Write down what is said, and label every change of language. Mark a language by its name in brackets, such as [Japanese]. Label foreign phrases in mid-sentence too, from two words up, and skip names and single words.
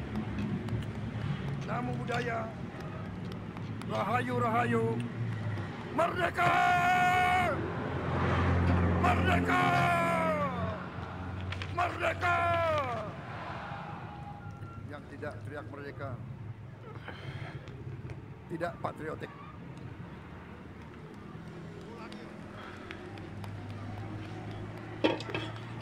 [Pali] Namo Buddhaya. [Indonesian] Rahayu, Rahayu. Merdeka! Merdeka! Merdeka! Yang tidak teriak merdeka tidak patriotik. [English] Thank you.